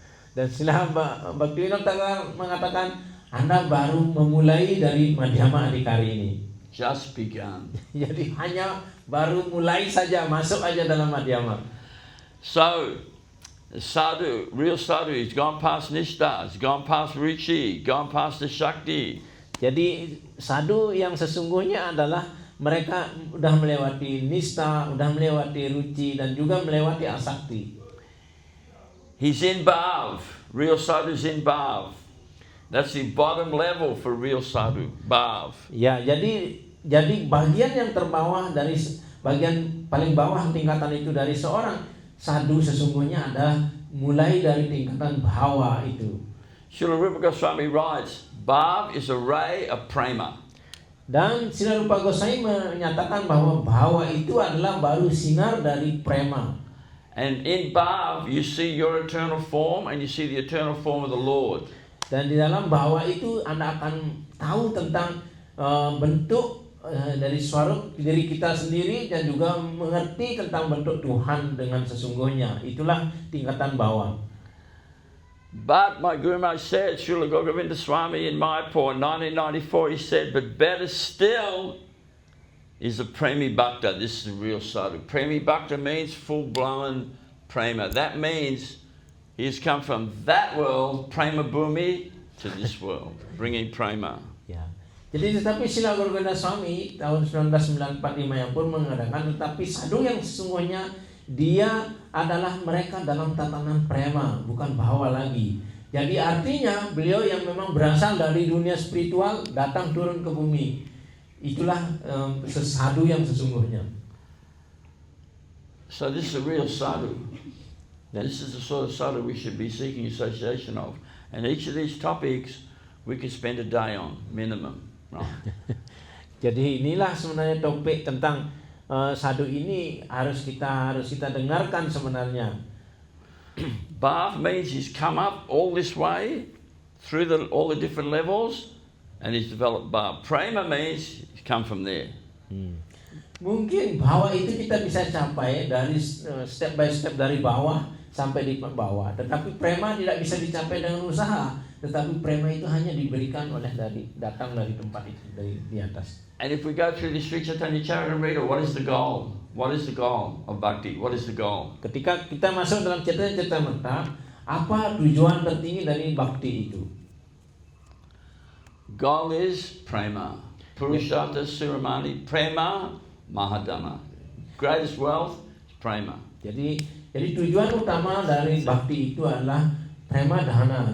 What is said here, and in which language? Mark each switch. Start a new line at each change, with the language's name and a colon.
Indonesian: Dan Srila Bhaktivinoda Thakur mengatakan, Anda baru memulai dari Madhyama Adhikari ini.
English: Just begun.
Indonesian: Jadi hanya baru mulai saja, masuk aja dalam Madhyama.
English: So, sadhu, real sadhu, he's gone past Nishta, he's gone past Ruchi, gone past the Shakti.
Indonesian: Jadi sadhu yang sesungguhnya adalah mereka sudah melewati nista, sudah melewati ruci, dan juga melewati asakti.
English: He's in Bhav. Real sadhu's in Bhav. That's the bottom level for real sadhu, Bhav.
Indonesian: Ya, jadi bagian yang terbawah dari bagian paling bawah tingkatan itu dari seorang sadhu sesungguhnya adalah mulai dari tingkatan bhawa itu.
English: Srila Rupa Goswami writes, Bhav is a ray of prema.
Indonesian: Dan Srila Rupa Goswami menyatakan bahwa bhawa itu adalah baru sinar dari prema.
English: And in Bhav, you see your eternal form and you see the eternal form of the Lord.
Indonesian: Dan di dalam bhawa itu Anda akan tahu tentang bentuk dari suara diri kita sendiri dan juga mengerti tentang bentuk Tuhan dengan sesungguhnya. Itulah tingkatan bawah.
English: But my Guru Maharaj said, Srila Gogovinda Swami in Mayapur in 1994, he said, but better still is a Premi Bhakta. This is a real sadhu. Premi Bhakta means full-blown prema. That means he's come from that world, prema bhumi, to this world, bringing prema.
Indonesian: Ya. Jadi tetapi Srila Gogovinda Swami tahun 1995 yang pun mengadakan, tetapi sadhu yang sesungguhnya dia adalah mereka dalam tatanan prema, bukan bahawa lagi. Jadi artinya beliau yang memang berasal dari dunia spiritual datang turun ke bumi. Itulah sadhu yang sesungguhnya.
English: So this is a real sadhu. This is the sort of sadhu we should be seeking association of. And each of these topics we could spend a day on, minimum. Right?
Indonesian: Jadi inilah sebenarnya topik tentang sadhu ini harus kita dengarkan sebenarnya.
English: Bhav means he's come up all this way through all the different levels and he's developed bhav. Prema means he's come from there.
Indonesian: Mungkin bawah itu kita bisa capai dari
English: step by step
Indonesian: dari bawah sampai di bawah. Tetapi prema tidak bisa dicapai dengan usaha. Tetapi prema itu hanya diberikan oleh datang dari tempat itu, dari di atas.
English: And if we go through the Sri Chaitanya Charitamrita, what is the goal? What is the goal of bhakti? What is the goal?
Indonesian: Ketika kita masuk dalam Chaitanya Charitamrita, apa tujuan tertinggi dari bhakti itu?
English: Goal is prema. Purushartha Suramani, prema mahadana. Greatest wealth is prema.
Indonesian: Jadi tujuan utama dari bhakti itu adalah prema dana.